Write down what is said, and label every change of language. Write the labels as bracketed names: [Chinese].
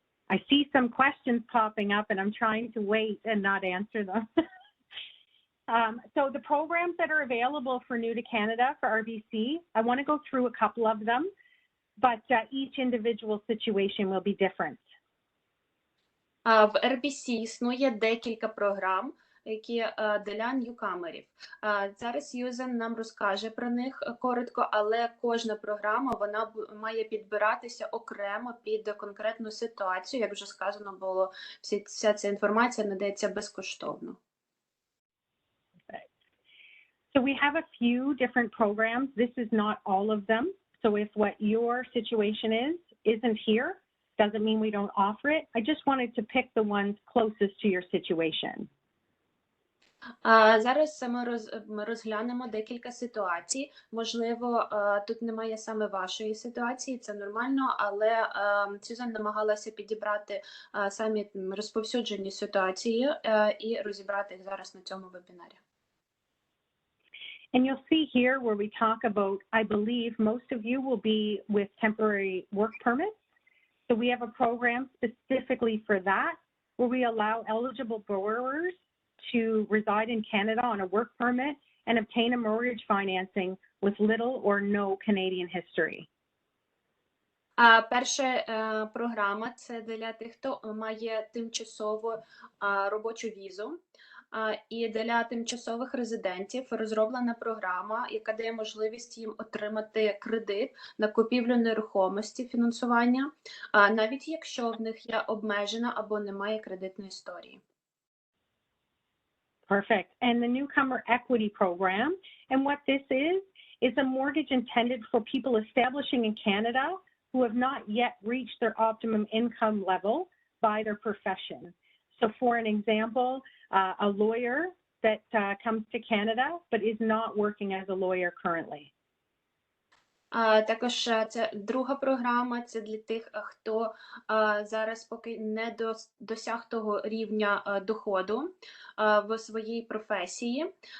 [English] I see some questions popping up and I'm trying to wait and not answer them. So the programs that are available for New to Canada for RBC, I want to go through a couple of them, but each individual situation will be different. [Ukrainian] В RBC існує декілька програм, які для ньюкамерів. Зараз Юзен нам розкаже про них коротко, але кожна програма вона має підбиратися окремо під конкретну ситуацію. Як вже сказано було, вся ця інформація надається безкоштовно. [English] So we have a few different programs. This is not all of them. So if what your situation isn't here, doesn't mean we don't offer it. I just wanted to pick the ones closest to your situation. [Ukrainian] Зараз ми розглянемо декілька ситуацій. Можливо, тут немає саме вашої ситуації, це нормально, але Сюзан намагалася підібрати самі розповсюджені ситуації і розібрати їх зараз на цьому вебінарі. [English] And you'll see here where we talk about, I believe most of you will be with temporary work permits. So we have a program specifically for that, where we allow eligible borrowers to reside in Canada on a work permit and obtain a mortgage financing with little or no Canadian history. [Ukrainian] Перша програма – це для тих, хто має тимчасову робочу візу. І для тимчасових резидентів розроблена програма, яка дає можливість їм отримати кредит на купівлю нерухомості, фінансування, навіть якщо в них є обмежена або немає кредитної історії. [English] Perfect. And the newcomer equity program, and what this is a mortgage intended for people establishing in Canada who have not yet reached their optimum income level by their profession. So for an example, a lawyer that comes to Canada but is not working as a lawyer currently. [Ukrainian] Також це друга програма, це для тих, хто зараз поки не досяг того рівня доходу в своїй професії.